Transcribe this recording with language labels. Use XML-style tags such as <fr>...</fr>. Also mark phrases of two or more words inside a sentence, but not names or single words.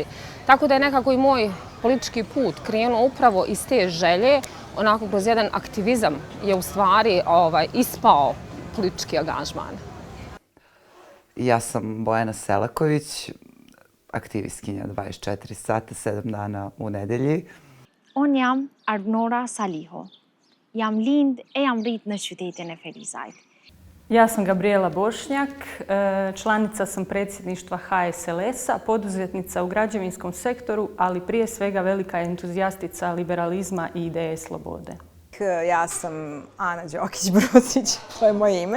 <sr>Tako da je nekako i moj politički put krenuo upravo iz te želje, onako kroz jedan aktivizam je u stvari ispao politički angažman. Ja sam Bojana Selaković, aktivistkinja 24 sata, 7 dana u nedelji.</sr> <sq>Unë jam Arbnora Saliho. Jam lind e jam rrit në qytetin e Ferizajt.</sq> <hr>Ja sam Gabriela Bošnjak, članica sam predsjedništva HSLS-a, poduzetnica u građevinskom sektoru, ali prije svega velika entuzijastica liberalizma i ideje slobode.</hr> <sr>Ja sam Ana Đokić-Brucić, to je moje ime.</sr>